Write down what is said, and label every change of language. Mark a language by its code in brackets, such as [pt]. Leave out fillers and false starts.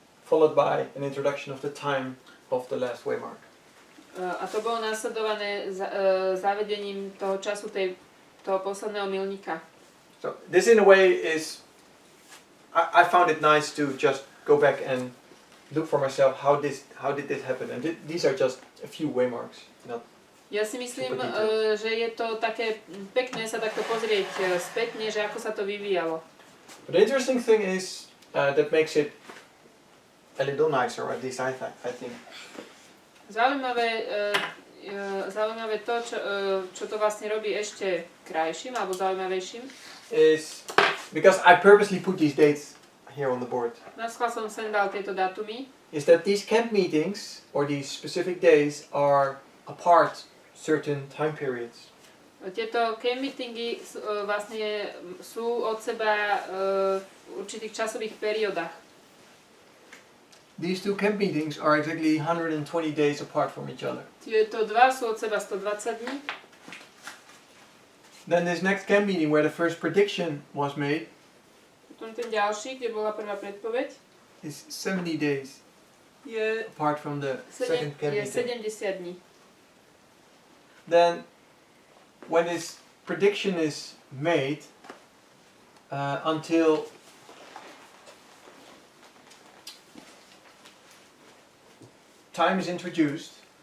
[en] Followed by an introduction of the time of the last waymark. [sk] A to bolo následované zavedením toho času toho posledného milníka. [en] So this in a way is, I found it nice to just go back and look for myself how did this happen, and these are just a few waymarks. [sk] Ja si myslím, že je to také pekné sa takto pozrieť spätne, že ako sa to vyvíjalo. [en] But the interesting thing is that makes it a little nicer, at least I think. [sk] Zaujímavé to, čo to vlastne robí ešte krajším alebo zaujímavejším. [en] Is because I purposely put these dates here on the board. [sk] Naschvál som sem dal tieto dátumy. [en] Is that these camp meetings or these specific days are apart certain time periods. [sk] Tieto camp meetingy vlastne sú od seba v určitých časových periódach. [en] These two camp meetings are exactly 120 days apart from each other. [sk] Tieto dva sú od seba 120 dní. [en] Then this next camp meeting where the first prediction was made [sk] Potom ten ďalší, kde bola prvá predpoveď. [en] is 70 days [sk] Je, [en] apart from the second camp [sk] je [en] meeting. [sk] 70 dní. [en] Then when this prediction is made until time is introduced,